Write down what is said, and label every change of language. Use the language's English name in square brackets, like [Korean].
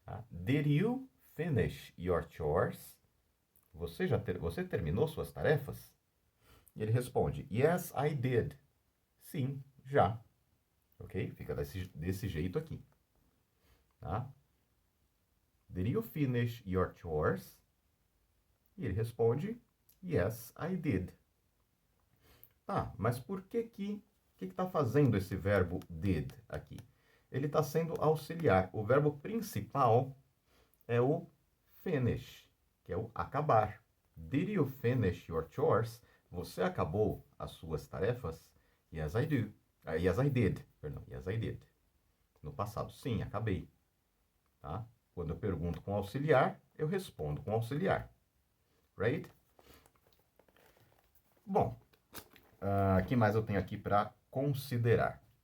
[English] Did you finish your chores? [Portuguese] Você terminou suas tarefas? E ele responde: [English] Yes, I did. [Portuguese] Sim, já. Ok? Fica desse jeito aqui. Tá? [English] Did you finish your chores? [Portuguese] E ele responde: [English] Yes, I did. [Portuguese] Tá, mas por que está fazendo esse verbo did aqui? Ele está sendo auxiliar. O verbo principal é o finish, que é o acabar. [English] Did you finish your chores? [Portuguese] Você acabou as suas tarefas? [English] Yes, I do. Yes, I did. [Portuguese] Perdão, [English] yes, I did. [Portuguese] No passado, sim, acabei. Tá? Quando eu pergunto com auxiliar, eu respondo com auxiliar. Right? Bom, o que mais eu tenho aqui para considerar?